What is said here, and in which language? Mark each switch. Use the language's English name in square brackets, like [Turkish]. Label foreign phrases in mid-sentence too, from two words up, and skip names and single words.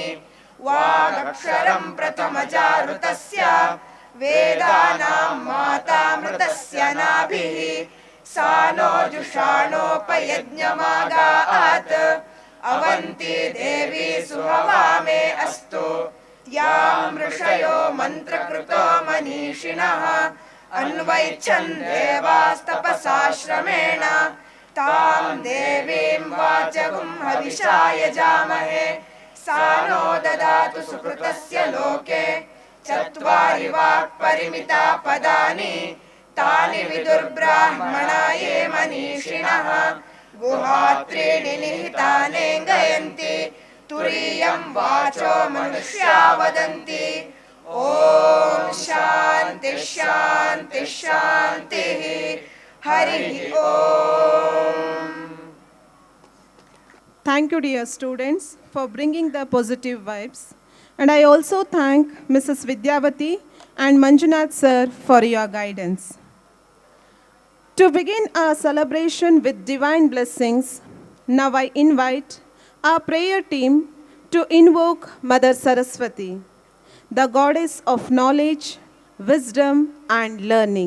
[Sanskrit] ವಾಗಕ್ಷರಂ ಪ್ರಥಮಜಾಋತಸ್ಯ ವೇದಾನಾಂ ಮಾತಾಮೃತಸ್ಯ ನಾಭಿಃ. ಸಾ ನೋ ಜುಷಾಣೋಪಯಜ್ಞಮಾಗಾತ್. ಅವಂತಿ ದೇವಿ ಸುಹವಾಮೇ ಅಸ್ತು. यां ऋषयो मन्त्रकृतो मनीषिणः अन्वैच्छन् देवास्तपसाश्रमेण तां देवीं वाचगुं हविषा यजामहे सा नो ददातु सुकृतस्य लोके चत्वारि वाक्परिमिता पदानि तानि विदुर्ब्राह्मणा ये मनीषिणः गुहात्रीणि निहितानेङ्गयन्ति तुरीयं वाचो मनुष्या वदन्ति ॐ शान्ति शान्ति शान्तिः हरिः ॐ. [English] Thank you, dear students, for bringing the positive vibes. And I also thank Mrs. Vidyavati and Manjunath sir for your guidance. To begin our celebration with divine blessings, now I invite our prayer team to invoke Mother Saraswati, the goddess of knowledge, wisdom, and learning.